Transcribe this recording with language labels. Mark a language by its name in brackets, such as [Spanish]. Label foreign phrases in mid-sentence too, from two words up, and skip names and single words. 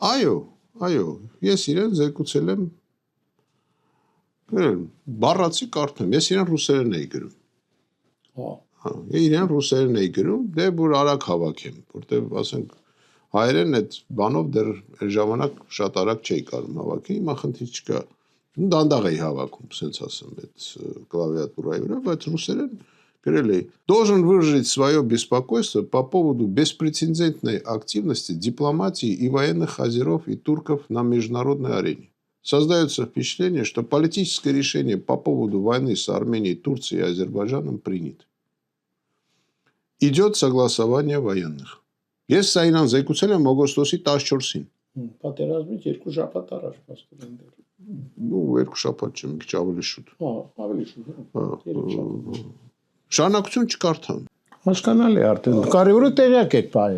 [Armenian] Այո, ես իրեն զեկուցել եմ գրել, բառացի կարդեմ, ես իրեն ռուսերեն էի գրում։ Հա, իրեն ռուսերեն էի գրում, դե որ արագ հավաքեմ, որտեղ ասենք հայերեն այդ բանով դեռ այդ ժամանակ շատ արագ չէի կարող հավաքել, հիմա խնդիր չկա։ Դանդաղ էի հավաքում, սենց ասեմ, այդ клавиатурայի վրա, բայց ռուսերեն գրել էի. [Russian] Должен выразить свое беспокойство по поводу беспрецедентной активности дипломатии и военных азеров и турков на международной арене. Создается впечатление, что политическое решение по поводу войны с Арменией, Турцией и Азербайджаном принято. Идет согласование военных. [Armenian] Ես սա իրան զեկուցել եմ օգոստոսի 14-ին։ Պատերազմից 2 շաբաթ առաջ պաստորեն դեռ։ Ну, 2 շաբաթ չէ, մի քիչ ավելի շուտ։ Հա, ավելի շուտ։ Շարունակություն չկարդամ։ Հասկանալի արդեն։ Կարևորը տեղյակ եք բայը։